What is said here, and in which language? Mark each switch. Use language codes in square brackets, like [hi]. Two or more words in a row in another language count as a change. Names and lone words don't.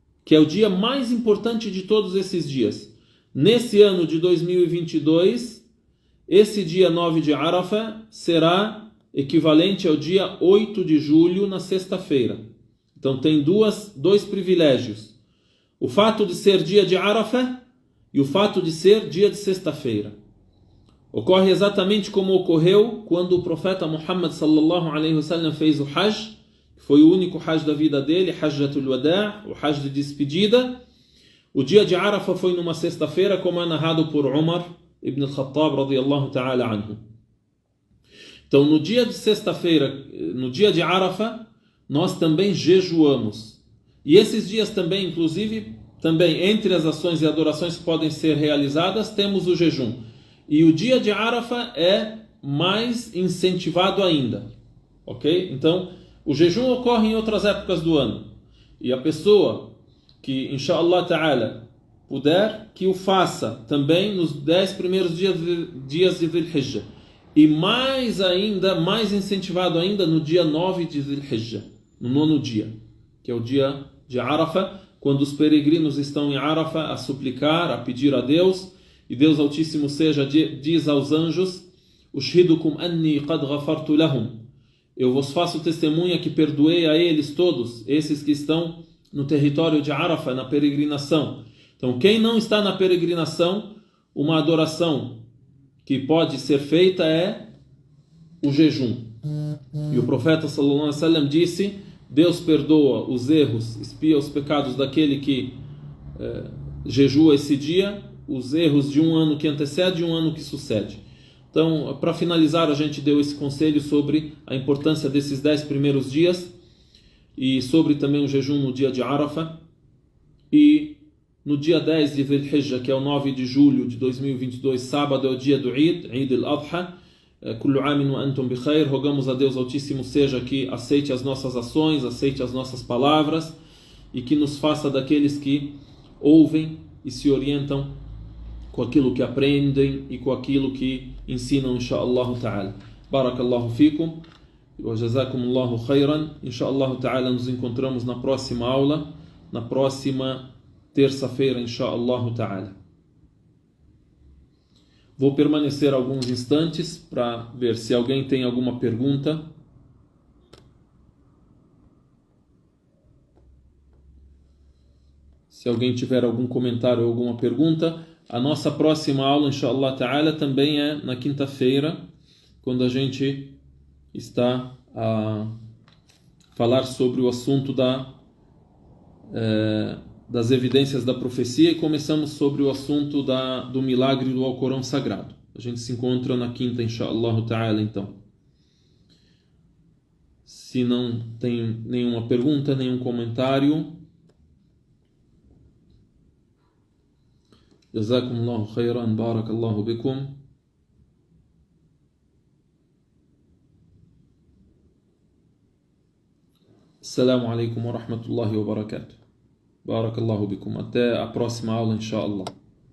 [pt] que é o dia mais importante de todos esses dias. Nesse ano de 2022, esse dia 9 de Arafah será equivalente ao dia 8 de julho, na sexta-feira. Então tem dois privilégios. O fato de ser dia de Arafah e o fato de ser dia de sexta-feira. Ocorre exatamente como ocorreu quando o profeta Muhammad [ar] صلى الله عليه وسلم [pt] fez o Hajj, que foi o único Hajj da vida dele, Hajjatul Wada', o Hajj de despedida. O dia de Arafah foi numa sexta-feira, como é narrado por Umar ibn al-Khattab [ar] رضي الله تعالى عنه. [pt] Então, no dia de sexta-feira, no dia de Arafah, nós também jejuamos. E esses dias também, inclusive, também entre as ações e adorações que podem ser realizadas, temos o jejum. E o dia de Arafah é mais incentivado ainda. Ok? Então, o jejum ocorre em outras épocas do ano. E a pessoa que, [ar] إن شاء الله تعالى, [pt] puder, que o faça também nos 10 primeiros dias de Dhul Hijjah. E mais ainda, mais incentivado ainda, no dia 9 de Dhul Hijjah, no 9º dia, que é o dia de Arafah, quando os peregrinos estão em Arafah a suplicar, a pedir a Deus, e Deus Altíssimo diz aos anjos: [ar] أشهدكم أني قد غفرت لهم. [pt] Eu vos faço testemunha que perdoei a eles todos, esses que estão no território de Arafah, na peregrinação. Então, quem não está na peregrinação, uma adoração que pode ser feita é o jejum. E o profeta [ar] صلى الله عليه وسلم [pt] disse: Deus perdoa os erros, expia os pecados daquele que jejua esse dia, os erros de um ano que antecede e um ano que sucede. Então, para finalizar, a gente deu esse conselho sobre a importância desses 10 primeiros dias e sobre também o jejum no dia de Arafah. E no dia 10 de Dhul Hijjah, que é o 9 de julho de 2022, sábado, é o dia do Eid, Eid al-Adha. [ar] كل عام وأنتم بخير. [pt] Rogamos a Deus Altíssimo seja que aceite as nossas ações, aceite as nossas palavras e que nos faça daqueles que ouvem e se orientam com aquilo que aprendem e com aquilo que ensinam, [ar] إن شاء الله تعالى. بارك الله فيكم وجزاكم الله خيرا. إن شاء الله تعالى [pt] nos encontramos na próxima aula, na próxima terça-feira, [ar] إن شاء الله تعالى. [pt] Vou permanecer alguns instantes para ver se alguém tem alguma pergunta. Se alguém tiver algum comentário ou alguma pergunta. A nossa próxima aula, [ar] إن شاء الله تعالى, [pt] também é na quinta-feira, quando a gente está a falar sobre o assunto das evidências da profecia, e começamos sobre o assunto do milagre do Alcorão Sagrado. A gente se encontra na quinta, [ar] إن شاء الله تعالى, [pt] então. Se não tem nenhuma pergunta, nenhum comentário, [ar] جزاكم الله خيرا، بارك الله بكم. السلام عليكم ورحمة الله وبركاته. بارك الله بكم. [pt] Até a próxima aula, inshallah.